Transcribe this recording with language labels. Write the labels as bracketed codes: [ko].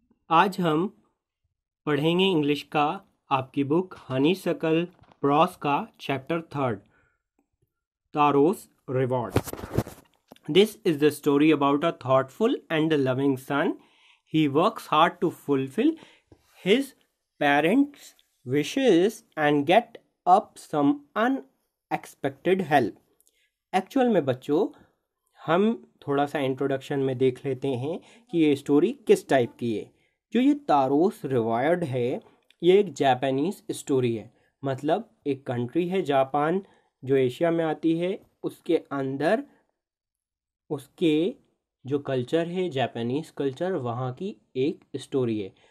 [hi] आज हम पढ़ेंगे इंग्लिश का आपकी बुक हनीसकल प्रॉस का chapter 3 तारोस reward. [en] This is the story about a thoughtful and loving son. He works hard to fulfill his parents' wishes and get up some unexpected help. [hi] Actual में बच्चों हम थोड़ा सा introduction में देख लेते हैं कि ये स्टोरी किस टाइप की है. जो ये तारोस रिवायर्ड है ये एक जापानीज स्टोरी है. मतलब एक कंट्री है जापान जो एशिया में आती है, उसके अंदर उसके जो कल्चर है जापानीज कल्चर, वहाँ की एक स्टोरी है.